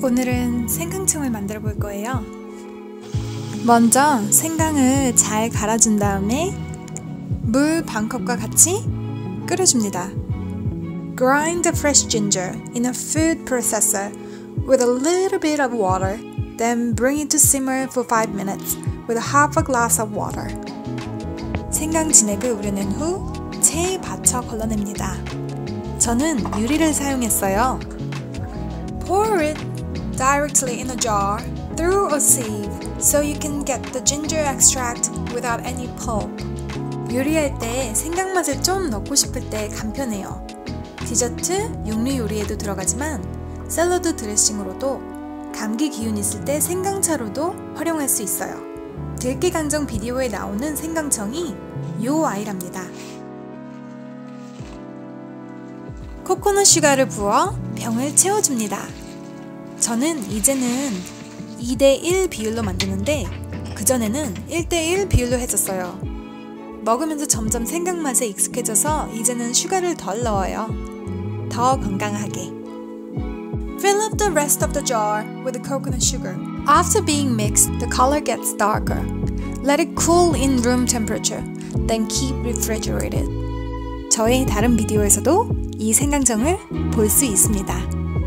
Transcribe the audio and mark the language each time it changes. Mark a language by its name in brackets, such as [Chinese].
[Korean] 오늘은 생강청을 만들어 볼 거예요. 먼저 생강을 잘 갈아준 다음에 물 반컵과 같이 끓여줍니다. [English] Grind the fresh ginger in a food processor with a little bit of water, then bring it to simmer for 5 minutes with half a glass of water. [Korean] 생강 진액을 우려낸 후 체에 받쳐 걸러냅니다. 저는 유리를 사용했어요. [English] Pour it directly in a jar through a sieve so you can get the ginger extract without any pulp. [Korean] 요리할 때 생강 맛을 좀 넣고 싶을 때 간편해요. 디저트, 육류 요리에도 들어가지만 샐러드 드레싱으로도 감기 기운 있을 때 생강차로도 활용할 수 있어요. 들깨 강정 비디오에 나오는 생강청이 요 아이랍니다. 코코넛 슈가를 부어 병을 채워줍니다. 저는 이제는 2:1 비율로 만드는데 그전에는 1:1 비율로 했었어요. 먹으면서 점점 생강 맛에 익숙해져서 이제는 슈가를 덜 넣어요. 더 건강하게. [English] Fill up the rest of the jar with the coconut sugar. After being mixed, the color gets darker. Let it cool in room temperature, then keep refrigerated. [Korean] 저의 다른 비디오에서도 이 생강청을 볼 수 있습니다.